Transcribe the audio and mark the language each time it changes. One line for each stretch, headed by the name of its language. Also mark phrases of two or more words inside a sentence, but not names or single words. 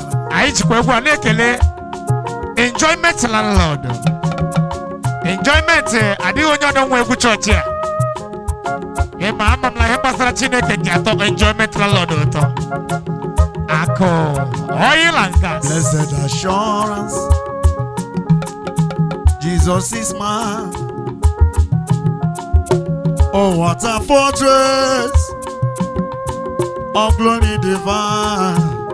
Igbo: Anyị jikwa egwu a na-ekele Enjoyment Landlord. Enjoyment, eh, adịghị onye ọdọ nwe egwu chọọchị a. Ị ma, ama m na ihe gbasara Chineke ji atọ Enjoyment Landlord ụtọ. Akụ,
English: oil and gas. Blessed assurance, Jesus is mine. Oh, what a fortress of glory divine.